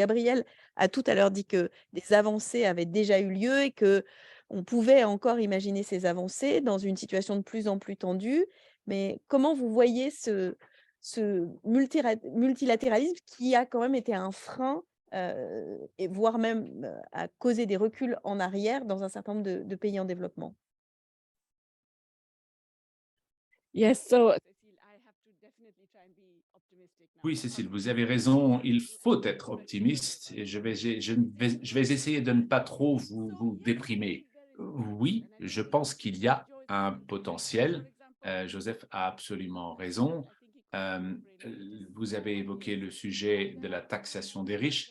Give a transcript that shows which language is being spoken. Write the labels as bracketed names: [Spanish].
[French] Gabriel a tout à l'heure dit que des avancées avaient déjà eu lieu et que on pouvait encore imaginer ces avancées dans une situation de plus en plus tendue. Mais comment vous voyez ce multilatéralisme qui a quand même été un frein et voire même a causé des reculs en arrière dans un certain nombre de pays en développement? [English] Yes, so Cecile, I have to definitely try and be optimistic now. [French] Oui, Cécile, vous avez raison, il faut être optimiste et je vais essayer de ne pas trop vous déprimer. Oui, je pense qu'il y a un potentiel. Joseph a absolument raison. Euh, Vous avez évoqué le sujet de la taxation des riches.